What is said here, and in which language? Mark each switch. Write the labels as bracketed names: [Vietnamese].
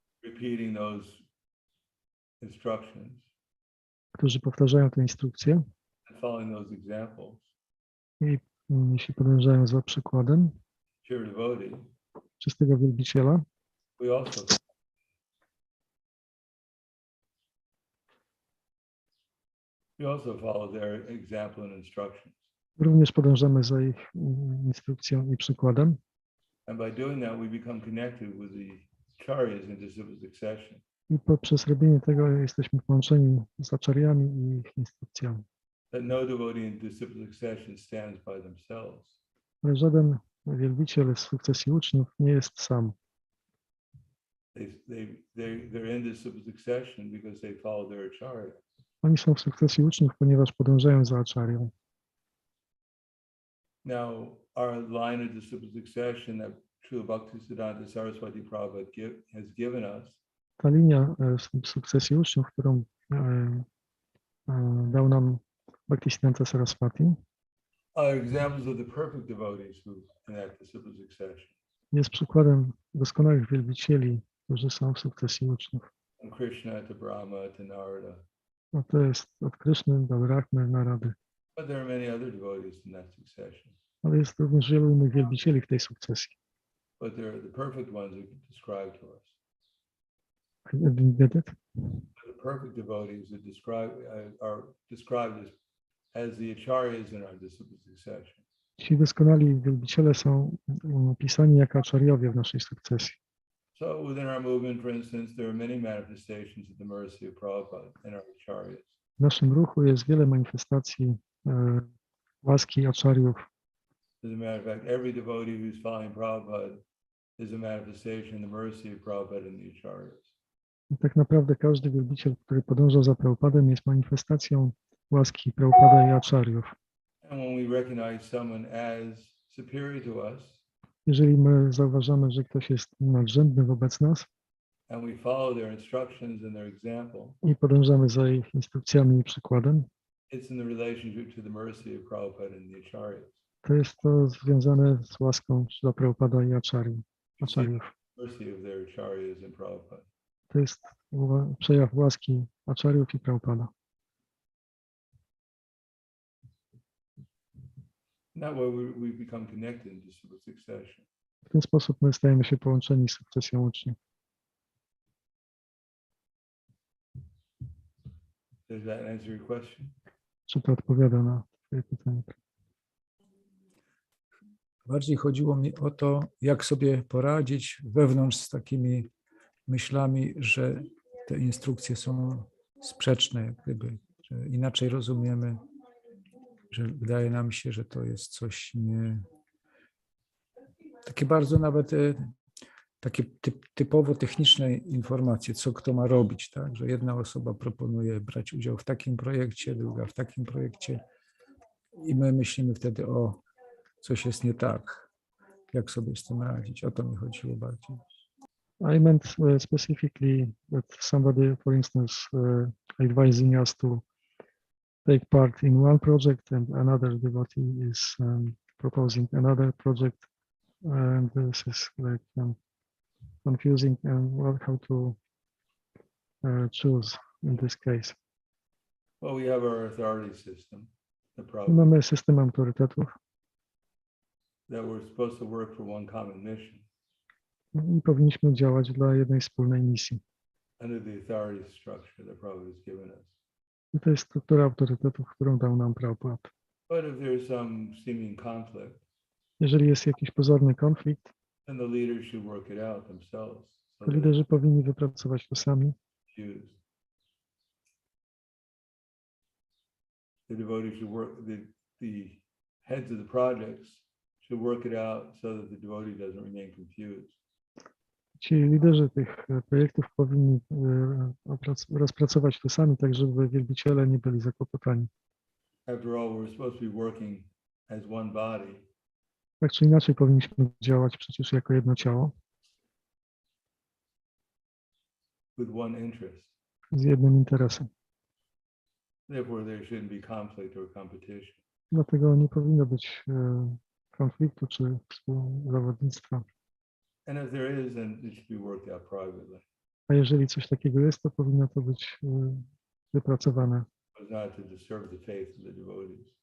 [English] repeating those instructions [Polish] którzy powtarzają te instrukcje [English] and following those examples, [Polish] i jeśli podążają za przykładem [English] pure devotee, [Polish] czystego wielbiciela, [English] we also follow their example and instructions. [Polish] również podążamy za ich instrukcją i przykładem. [English] And by doing that, we become connected with the acharyas in disciple succession. [Polish] I poprzez robienie tego jesteśmy połączeni z acharyami i ich instrukcjami. [English] That no devotee in disciple succession stands by themselves. [Polish] Ale żaden wielbiciel z sukcesji uczniów nie jest sam. [English] They're in disciple succession because they follow their acharya. [Polish] Oni są w sukcesji uczniów, ponieważ podążają za acharyą. [English] Now, our line of disciple succession that Srila Bhaktisiddhanta Saraswati Prabhupada has given us. [Polish] Ta linia sukcesji uczniów, którą dał nam Bhaktisiddhanta Saraswati, [English] Are examples of the perfect devotees who in that disciple succession. [Polish] jest przykładem doskonałych wielbicieli, którzy są w sukcesji uczniów. [English] From Krishna to Brahma to Narada. [Polish] No to jest od Kryszny do Brahmy, Narady. [English] But there are many other devotees in that succession. [Polish] Ale jest również wielu innych wielbicieli w tej sukcesji. [English] But they're the perfect ones who describe to us. I didn't get it. The perfect devotees are described as the acharyas in our disciple succession. [Polish] Ci doskonali wielbiciele są opisani jako acharyowie w naszej sukcesji. [English] So within our movement, for instance, there are many manifestations of the mercy of Prabhupada in our acharyas. [Polish] W naszym ruchu jest wiele manifestacji łaski acharyów. [English] As a matter of fact, every devotee who's following Prabhupada is a manifestation of the mercy of Prabhupada in the acharyas. [Polish] I tak naprawdę każdy wielbiciel, który podąża za Prabhupadem, jest manifestacją łaski Prabhupada i acharyów. [English] And when we recognize someone as superior to us, [Polish] Jeżeli my zauważamy, że ktoś jest nadrzędny wobec nas [English] and we follow their instructions and their example, [Polish] i podążamy za ich instrukcjami i przykładem, [English] it's in the relationship to the mercy of Prabhupada and the acharyas. [Polish] to jest to związane z łaską dla Prabhupada i acharyów. [English] Mercy of their acharyas and Prabhupada. [Polish] To jest przejaw łaski acharyów i Prabhupada. [English] That way we become connected in disciple succession. [Polish] W ten sposób my stajemy się połączeni z sukcesją uczniów. [English] Does that answer your question? [Polish] Czy to odpowiada na twoje pytanie? Bardziej chodziło mi o to, jak sobie poradzić wewnątrz z takimi myślami, że te instrukcje są sprzeczne, jak gdyby, że inaczej rozumiemy, że wydaje nam się, że to jest coś takie bardzo nawet takie typowo techniczne informacje, co kto ma robić, tak? Że jedna osoba proponuje brać udział w takim projekcie, druga w takim projekcie i my myślimy wtedy, o, coś jest nie tak, jak sobie z tym radzić. O to mi chodziło bardziej. [English] I meant specifically that somebody, for instance, advising us to take part in one project and another devotee is proposing another project, and this is like confusing and how to choose in this case? Well, we have our authority system, the [Polish] I problem mamy system autorytetów [English] that we're supposed to work for one common mission [Polish] i powinniśmy działać dla jednej wspólnej misji. [English] under the authority structure that Prabhupada has given us. [Polish] I to jest struktura autorytetów, którą dał nam Prabhupada. [English] But if there's some seeming conflict, [Polish] Jeżeli jest jakiś pozorny konflikt, [English] then the leaders should work it out themselves. So [Polish] to [English] that [Polish] liderzy powinni wypracować to sami. [English] it's used. The devotees should work, the heads of the projects should work it out so that the devotee doesn't remain confused. [Polish] Ci liderzy tych projektów powinni rozpracować to sami, tak żeby wielbiciele nie byli zakłopotani. [English] After all, we're supposed to be working as one body, [Polish] Tak czy inaczej powinniśmy działać przecież jako jedno ciało [English] with one interest. [Polish] z jednym interesem. [English] Therefore, there shouldn't be conflict or competition. [Polish] Dlatego nie powinno być konfliktu czy współzawodnictwa. [English] And if there is, then it should be worked out privately. [Polish] A jeżeli coś takiego jest, to powinno to być wypracowane, [English] It's not to disturb the faith of the devotees.